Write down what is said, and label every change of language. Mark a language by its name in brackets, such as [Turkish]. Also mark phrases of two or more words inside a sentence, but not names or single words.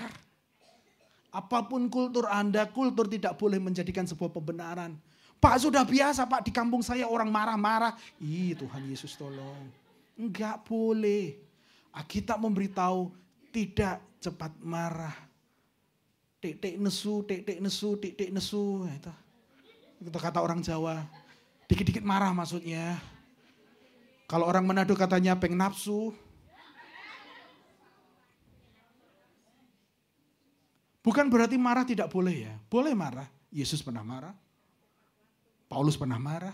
[Indonesian] Apapun kultur Anda, kultur tidak boleh menjadikan sebuah pembenaran. Pak sudah biasa Pak, di kampung saya orang marah-marah. Ih Tuhan Yesus tolong. Enggak boleh. Alkitab memberitahu tidak cepat marah. [Javanese] Tik-tik nesu, tik-tik nesu, tik-tik nesu. [Indonesian] Itu kata orang Jawa. Dikit-dikit marah maksudnya. Kalau orang Manado katanya peng nafsu. Bukan berarti marah tidak boleh ya. Boleh marah. Yesus pernah marah. Paulus pernah marah.